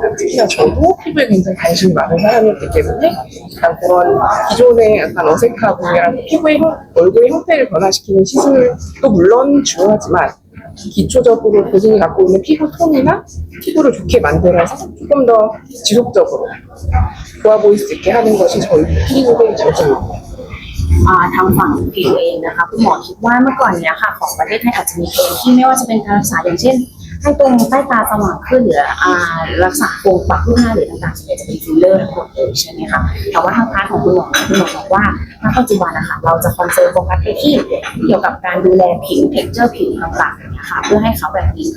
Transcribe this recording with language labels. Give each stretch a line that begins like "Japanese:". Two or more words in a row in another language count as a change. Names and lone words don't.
Korean: 특히나 저도 피부에 굉장히 관심이 많은 사람이었기 때문에 약간 그런 기존의 약간 어색하고 약간 얼굴의 형태를 변화시키는 시술도 물론 중요하지만 기초적으로 본인이 갖고 있는 피부 톤이나 피부를 좋게 만들어서 조금 더 지속적으로 좋아 보일 수 있게 하는 것이 저희 클리닉의 장점입니다.
Thai: ทางฝั่งผิวเองนะคะคุณหมอคิดว่าเมื่อก่อนเนี้ยค่ะของประเทศไทยอาจจะมีเกณฑ์ที่ไม่ว่าจะเป็นการรักษาอย่างเช่นให้ตรงใต้ตาสว่างขึ้นหรือรักษาโครงปากขึ้นหน้าหรือต่างๆส่วนใหญ่จะเป็นฟิลเลอร์ทั้งหมดเลยใช่ไหมคะ แต่ว่าทางพาร์ทของคุณหมอบอกว่าณปัจจุบันนะคะเราจะ
English: concern focus
Thai: ไปที่เกี่ยวกับการดูแลผิวเท็กเจอร์ผิวต่างๆนะคะเพื่อให้เขาแบบดีขึ้